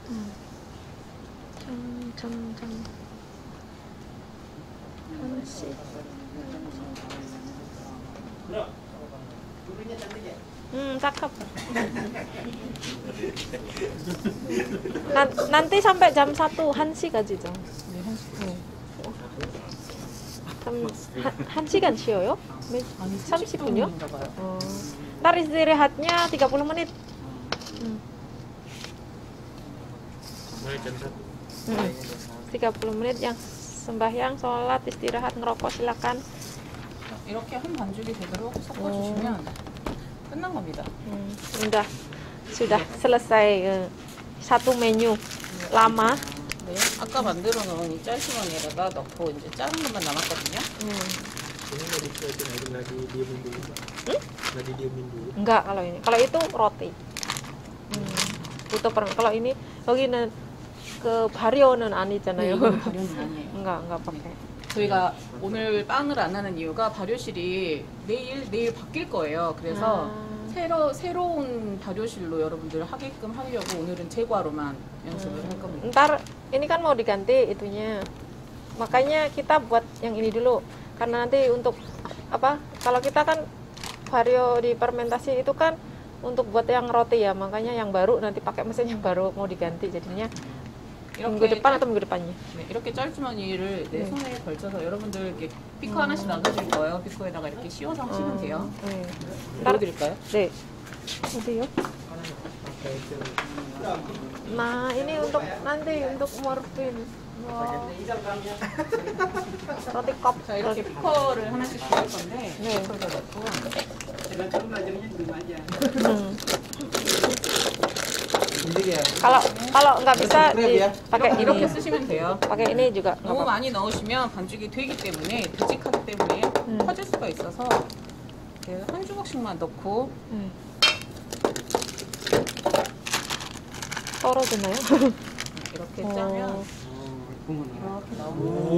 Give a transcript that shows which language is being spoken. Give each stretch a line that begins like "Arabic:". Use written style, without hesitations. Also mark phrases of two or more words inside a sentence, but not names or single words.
Korean: 점점 하나씩.
Indonesian: Cakep. Nanti sampai jam 1
Korean: 1시 가지죠. 네, 1시. 한 시간 쉬어요? 아니, 30분이요? 30분인가 봐요.
Indonesian: Ntar istirahatnya 30 menit. Mulai jam 1. 30 menit yang sembahyang, sholat, istirahat, ngerokok silakan.
Korean: 이렇게 한 반죽이 되도록 섞어주시면 끝난 겁니다.
Indonesian: Sudah selesai satu menu lama.
Korean: 네, 아까 만들어 놓은 이 짤주머니에다가 넣고 이제 자른 것만 남았거든요.
Indonesian: Ini nggak dikeluarin air, nggak didiemin dulu, Pak. Nggak didiemin dulu. Enggak kalau ini. Kalau itu roti. butuh kalau ini
Korean: 여기는 그 발효는 아니잖아요. 이건 발효는 아니에요.
Indonesian: enggak pakai.
Korean: 저희가 오늘 빵을 안 하는 이유가 발효실이 내일 바뀔 거예요. 그래서 새로운 발효실로 여러분들 하게끔 하려고 오늘은 제과로만 연습을 할 겁니다.
Indonesian: Ntar ini kan mau diganti itunya. Makanya kita buat yang ini dulu. Karena nanti untuk apa? Kalau kita kan vario di fermentasi itu kan untuk buat yang roti ya. Makanya yang baru nanti pakai mesin yang baru mau diganti jadinya minggu depan atau minggu depannya.
Korean: 네, 이렇게 짤주머니를 내 손에 걸쳐서 여러분들 이렇게 피커 하나씩 나눠줄 거예요. 피커에다가 이렇게 씌워서 하시면 돼요. 네. 보여드릴까요? 네. 어디요?
Indonesian: Nah ini untuk nanti untuk morfin. Roti kop.
Korean: 자, 이렇게 피커를 하나씩 줄 건데 네. 피커에다 넣고
Indonesian: Kalau nggak bisa pakai
Korean: 이렇게
Indonesian: ini.
Korean: 쓰시면 돼요.
Indonesian: Pakai ini juga nggak
Korean: 너무
Indonesian: apa-apa.
Korean: 많이 넣으시면 반죽이 되기 때문에 되직하기 때문에 퍼질 수가 있어서 이렇게 한 주먹씩만 넣고 떨어지나요? 이렇게 짜면 이렇게 나오고